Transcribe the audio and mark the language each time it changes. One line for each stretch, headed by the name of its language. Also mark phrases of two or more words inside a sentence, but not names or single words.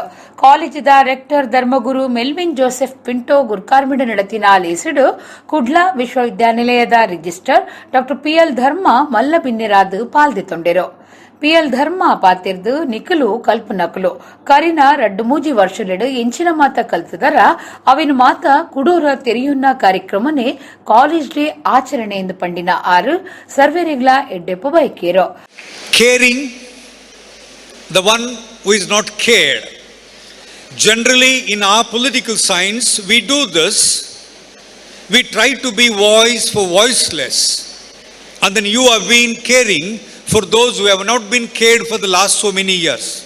Tulu: ಕಾಲೇಜಿದ ರೆಕ್ಟರ್ ಧರ್ಮಗುರು ಮೆಲ್ವಿನ್ ಜೋಸೆಫ್ ಪಿಂಟೋ ಗುರ್ಕಾರ್ಮಿಡ ನಡತಿನ ಲೇಸಿಡು ಕುಡ್ಲ ವಿಶ್ವವಿದ್ಯಾನಿಲಯದ ರಿಜಿಸ್ಟರ್ ಡಾಕ್ಟರ್ PL ಧರ್ಮ ಮಲ್ಲಬಿನ್ನೆರಾದ್ ಪಾಲ್ದೆತ್ತೊಂಡಿರು. PL ಧರ್ಮ ಪಾತಿರ್ದು ನಿಕಲು ಕಲ್ಪನಕಲು ಕರಿನ 2-3 ವರ್ಷಲೆಡು ಎಂಚಿನ ಮಾತ ಕಲ್ತದರ ಅವಿನ ಮಾತ ಕುಡೋರ ತೆರೆಯುನ್ನ ಕಾರ್ಯಕ್ರಮನೆ
English: college day
Tulu: ಆಚರಣೆ ಎಂದು ಪಂಡಿನ ಆರು ಸರ್ವೇರೆಗ್ಲ ಎಡ್ಡೆಪ್ಪ ಬೈಕೇರು.
English: Caring the one who is not cared. Generally in our political science we do this. We try to be voice for voiceless. And then you have been caring for those who have not been cared for the last so many years.